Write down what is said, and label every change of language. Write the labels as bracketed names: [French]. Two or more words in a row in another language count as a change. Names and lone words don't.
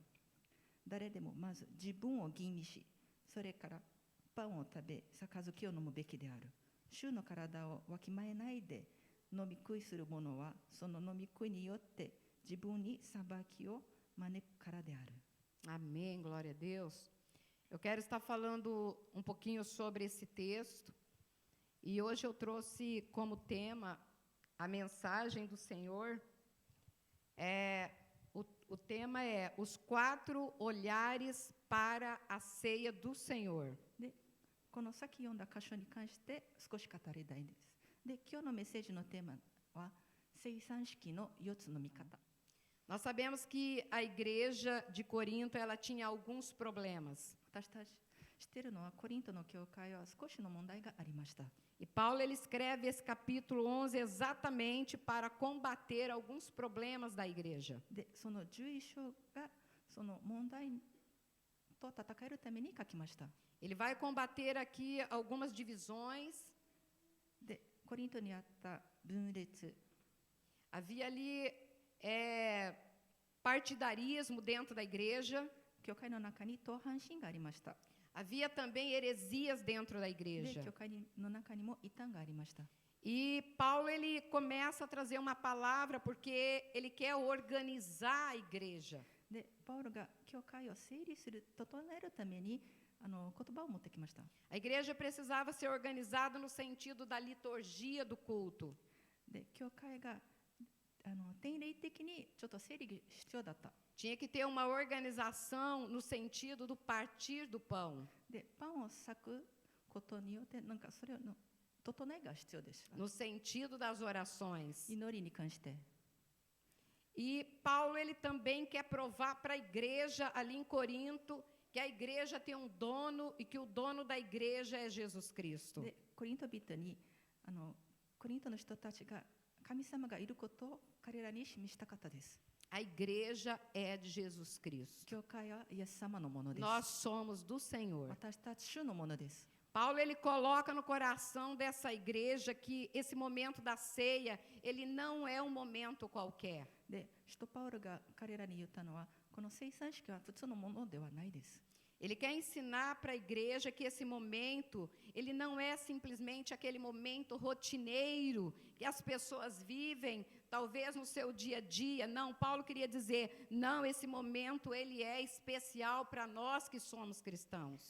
[Japanese] 誰でもまず自分を吟味し、それからパンを食べ、杯を飲むべきである。主の体をわきまえないで飲み食いする者は、その飲み食いによって自分に裁きを招くからである。 [Portuguese] Amém, glória a Deus. Eu quero estar falando um pouquinho sobre esse texto. E hoje eu trouxe como tema a mensagem do Senhor. O tema é os 4 olhares para a ceia do Senhor. [Japanese] で、この先読んだ箇所に関して少し語りたいです。で、今日のメッセージのテーマは聖餐式の4つの見方。 [Portuguese] Nós sabemos que a igreja de Corinto ela tinha alguns problemas. [Japanese] 私たち知っているのはコリントの教会は少しの問題がありました。 [Portuguese] E Paulo ele escreve esse capítulo 11 exatamente para combater alguns problemas da igreja. [Japanese] で、その11章がその問題と戦えるために書きました。 [Portuguese] Ele vai combater aqui algumas divisões. [Japanese] で、コリントにあった分裂、 [Portuguese] Havia ali partidarismo dentro da igreja. [Japanese] 教会の中に党反心がありました。 [Portuguese] Havia também heresias dentro da [Japanese] で、 [Portuguese] igreja. [Japanese] 教会の中にも異端がありました。 [Portuguese] E Paulo ele começa a trazer uma palavra porque ele quer organizar a igreja. [Japanese] で、パウロが教会を整理する、整えるために言葉を持ってきました。 [Portuguese] A igreja precisava ser organizada no sentido da liturgia do culto. [Japanese] で、教会が典礼的にちょっと整理が必要だった。 [Portuguese] Tinha que ter uma organização no sentido do partir do pão. [Japanese] で、パンを裂くことによってなんかそれの整えが必要でした。 [Portuguese] No sentido das orações. [Japanese] 祈りに関して。 [Portuguese] E Paulo ele também quer provar para a igreja ali em Corinto que a igreja tem um dono e que o dono da igreja é Jesus Cristo. [Japanese] で、コリント人にコリントの人たちが神様がいることを彼らに示したかったです。 [Portuguese] A igreja é de Jesus Cristo. [Japanese] 教会はイエス様のものです。 [Portuguese] Nós somos do Senhor. [Japanese] 私たち主のものです。 [Portuguese] Paulo ele coloca no coração dessa igreja que esse momento da ceia, ele não é um momento qualquer. [Japanese] で、使徒パウロが彼らに言ったのは、この聖餐式は普通のものではないです。 [Portuguese] Ele quer ensinar para a igreja que esse momento, ele não é simplesmente aquele momento rotineiro que as pessoas vivem talvez no seu dia a dia. Não, Paulo queria dizer, não, esse momento ele é especial para nós que somos cristãos.